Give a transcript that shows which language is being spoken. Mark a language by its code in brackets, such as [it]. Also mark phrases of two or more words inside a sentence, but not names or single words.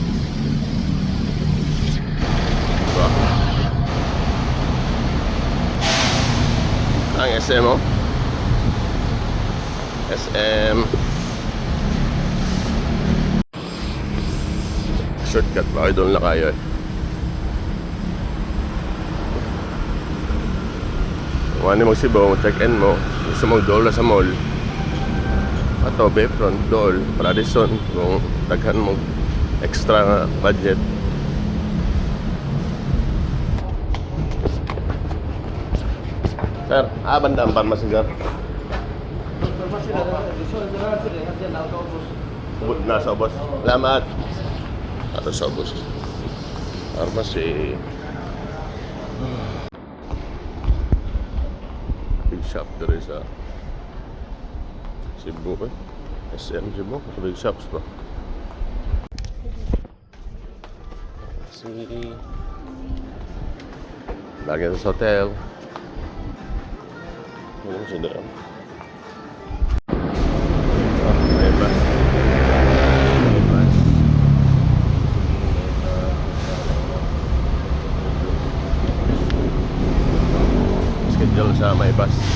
[tl] Diba? Ang SM, oh. SM. Shortcut ba? Ay, doon na kayo eh. [ceb] Kung ano mag-Cebu, check-in mo. Gusto mag-dool na sa mall. Ato, Bayfront, dool, Radisson. Kung daghan mo extra nga budget. Sir, banda ang pharmacy, sir. Nasa ubos. Salamat. Ato sa ubos. Pharmacy. [en] Big shop there is Cebu, SM Cebu. Big shops ba? See. [ceb] Lagi sa hotel. Ano siya doon? May bus. May bus. Schedule sa may bus.